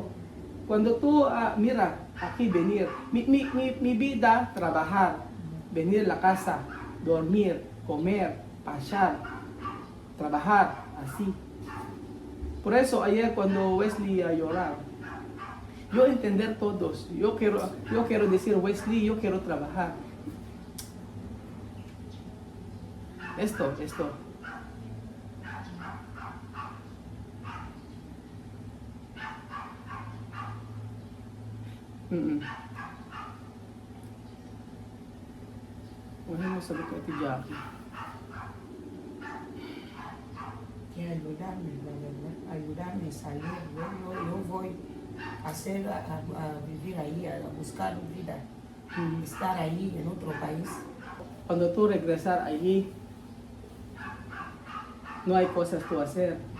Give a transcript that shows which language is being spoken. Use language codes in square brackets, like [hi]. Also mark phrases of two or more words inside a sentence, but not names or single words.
[es] Cuando tú, mira, aquí venir, mi vida, trabajar, venir a la casa, dormir, comer, pasar, trabajar, así. Por eso ayer cuando Wesley a llorar, yo entender todos, yo quiero decir, Wesley, yo quiero trabajar. Esto. [tl] Wala mo sabi ko Ate Jackie. [es] Que ayudarme, la verdad, ayudarme a salir. Yo voy a vivir ahí, a buscar vida, estar ahí en otro país. Cuando tú regresar allí, no hay cosas que hacer.